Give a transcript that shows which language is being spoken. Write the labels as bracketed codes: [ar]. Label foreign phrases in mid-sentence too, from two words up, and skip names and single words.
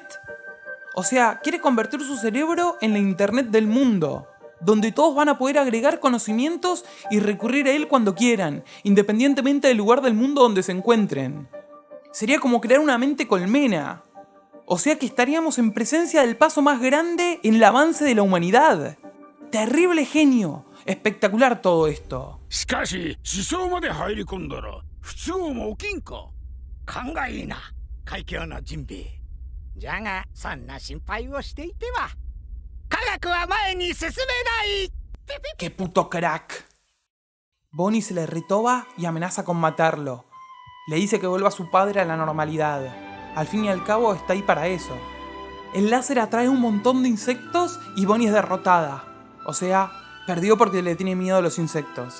[es] O sea, quiere convertir su cerebro en la internet del mundo, donde todos van a poder agregar conocimientos y recurrir a él cuando quieran, independientemente del lugar del mundo donde se encuentren. Sería como crear una mente colmena. O sea que estaríamos en presencia del paso más grande en el avance de la humanidad. Terrible genio. Espectacular todo esto. [ja] しかし思想まで入り込んだら不都合も起きんか。勘がいいな、快強なジンベエ。じゃがそんな心配をしていては科学は前に進めない。 [es] ¡Qué puto crack! Bonnie se le retoba y amenaza con matarlo. Le dice que vuelva a su padre a la normalidad. Al fin y al cabo está ahí para eso. El láser atrae un montón de insectos y Bonnie es derrotada. O sea, perdió porque le tiene miedo a los insectos.